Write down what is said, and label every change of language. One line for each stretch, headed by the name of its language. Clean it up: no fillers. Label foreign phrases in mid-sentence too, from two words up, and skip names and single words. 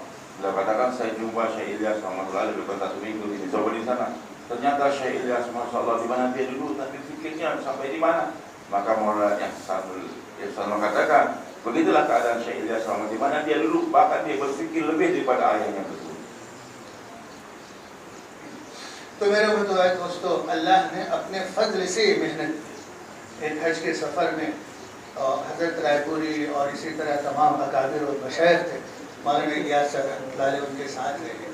Malay: Beliau katakan saya jumpa Syekh Ilyas
Arabic: رحمة الله عليه
Malay: beberapa 1 minggu ini, coba di sana. Ternyata Syekh Ilyas
Arabic: ما شاء الله
Malay: di mana dia dulu, tapi fikirnya sampai di mana. Maka Maulana Ihsanullah katakan begitulah keadaan Syekh Ilyas rahmatullahi di mana dia dulu, bahkan dia berfikir lebih daripada ayahnya tersebut.
Hindi: तो मेरे मुतवाज़िर दोस्तों, अल्लाह ने अपने फजल से मेहनत एक हज के सफ़र में हज़रत रायपुरी और इसी तरह तमाम अकाबिर और मशाइख थे, मौलाना इलियास साहब उनके साथ रहे।